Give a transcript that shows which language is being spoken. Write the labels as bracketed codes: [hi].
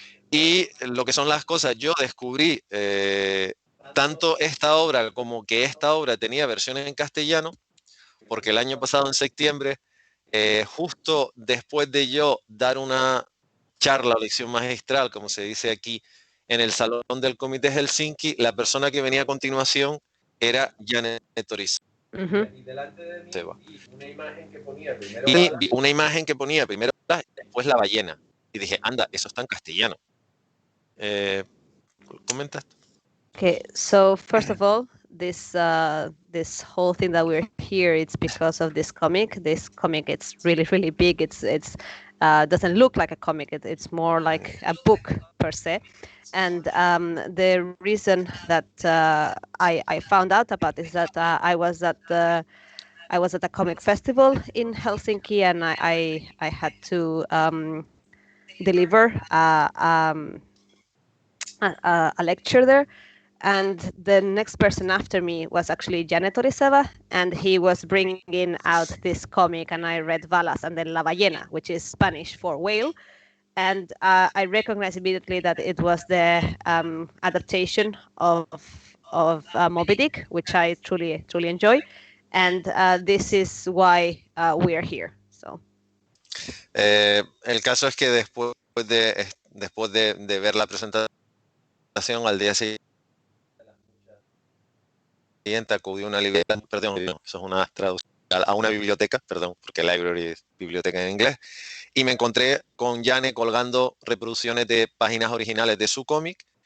[es] Y lo que son las cosas, yo descubrí tanto esta obra como que esta obra tenía versiones en castellano, porque el año pasado en septiembre, justo después de yo dar una charla o lección magistral, como se dice aquí, en el Salón del Comité de Helsinki, la persona que venía a continuación era Janet Toris. Mhm. Y vi una imagen que ponía primero después la ballena. Y dije, anda, eso está en castellano. ¿Comentas? [en] Okay, so first of all, this whole thing that we're here, it's because of this comic. This comic, it's really big. It's doesn't look like a comic. It's more like a book per se. And the reason that I found out about this is that I was at a comic festival in Helsinki, and I had to deliver a lecture there. And the next person after me was actually Janet Orizaba, and he was bringing out this comic, and I read Valas and then La Ballena, which is Spanish for whale. And I recognized immediately that it was the adaptation of Moby Dick, which I truly enjoy. And this is why we're here. So. [es] El caso es que después de ver la presentación, al día siguiente acudí a una librería, perdón, eso es una traducción, a una biblioteca, perdón, porque library es biblioteca en inglés, y me encontré con Jane colgando reproducciones de páginas originales de su cómic.